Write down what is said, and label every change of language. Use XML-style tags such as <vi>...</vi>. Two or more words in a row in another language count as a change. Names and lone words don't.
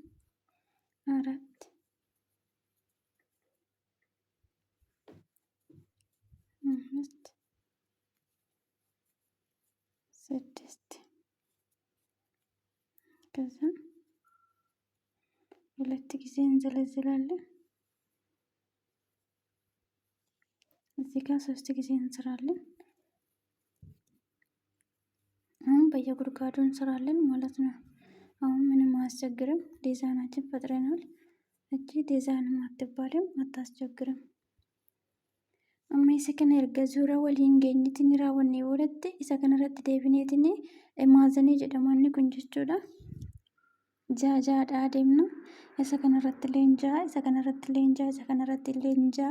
<am>4 5 6 ከዛ 2 ጊዜ እንዘለዝላለን። እዚህ ጋር 3 ጊዜ እንሰራለን። አሁን በየጉድጓዱ እንሰራለን ማለት ነው። አሁን ምንም አያስቸግርም። ዲዛይናችን ፈጥረናል። እቺ ዲዛይንም አትባልም፣ አታስቸግርም።</am> <om>amma isa kana erga zuura waliin geenyetti ni raawwanne boodatti isa kanarratti deebineetini maazanii jedhamanni kun jechuudha. Jaajaadhaa deemna. Isa kanarratti leenjaa, isa kanarratti leenjaa, isa kanarratti leenjaa.</om>